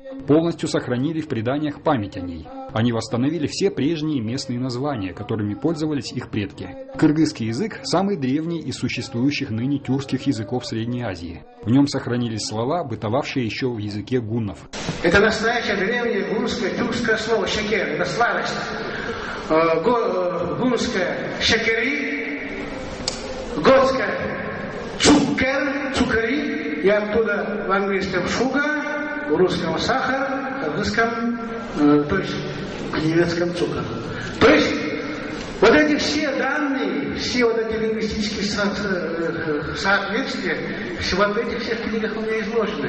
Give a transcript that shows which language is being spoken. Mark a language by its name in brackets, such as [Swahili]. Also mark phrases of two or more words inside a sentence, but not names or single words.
[Russian] Полностью сохранили в преданиях память о ней. Они восстановили все прежние местные названия, которыми пользовались их предки. Кыргызский язык – самый древний из существующих ныне тюркских языков Средней Азии. В нем сохранились слова, бытовавшие еще в языке гуннов. Это настоящее древнее гунское тюркское слово «шекер», это сладость. Гунское «шекери», готское «цукер», «цукари», и оттуда в английском «шуга», в русском «сахар», в кыргызском, то есть в немецком «цукер». То есть вот эти все данные, все вот эти лингвистические соответствия, вот в этих всех книгах у меня изложены.